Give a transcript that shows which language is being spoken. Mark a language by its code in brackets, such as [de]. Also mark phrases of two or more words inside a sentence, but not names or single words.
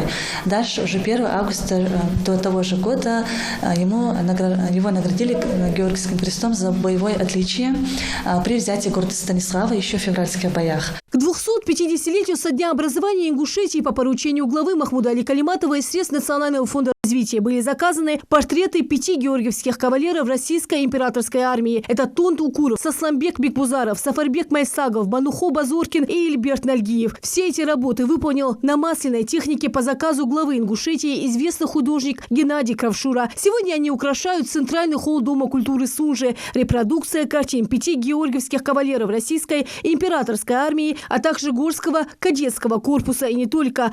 [ru] Дальше, уже 1 августа того же года, его наградили Георгиевским крестом за боевое отличие при взятии города Станислава еще в февральских боях. К 250-летию со дня образования Ингушетии по поручению главы Махмуда Али Калиматова из средств Национального фонда развития были заказаны портреты 5 георгиевских кавалеров Российской императорской армии. Это Тонт Укуров, Сосланбек Бекбузаров, Сафарбек Майсагов, Банухо Базоркин и Эльберт Нальгиев. Все эти работы выполнил на масляной технике по заказу главы Ингушетии известный художник Геннадий Кравшура. Сегодня они украшают центральный холл Дома культуры Сунжи. Репродукция картин 5 георгиевских кавалеров Российской императорской армии, а также Горского кадетского корпуса и не только.